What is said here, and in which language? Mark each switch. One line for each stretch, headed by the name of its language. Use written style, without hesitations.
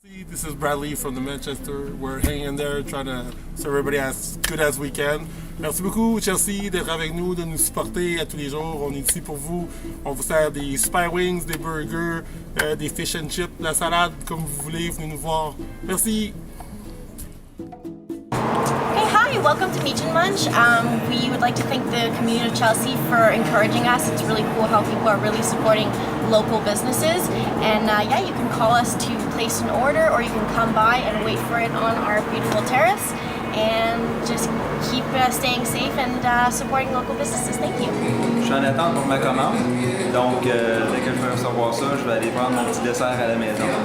English: This is Bradley from the Manchester. We're hanging there trying to serve everybody as good as we can.
French: Merci beaucoup Chelsea d'être avec nous, de nous supporter à tous les jours. On est ici pour vous. On vous sert des super wings, des burgers, des fish and chips, la salade, comme vous voulez. Venez nous voir. Merci.
English: Hey, hi, welcome to Meet and Munch. We would like to thank the community of Chelsea for encouraging us. It's really cool how people are really supporting local businesses. And yeah, you can call us to place an order, or you can come by and wait for it on our beautiful terrace. And just keep staying safe and supporting local businesses. Thank you.
French: Je suis en attente pour ma commande. Donc, dès que je vais recevoir ça, je vais aller prendre mon petit dessert à la maison.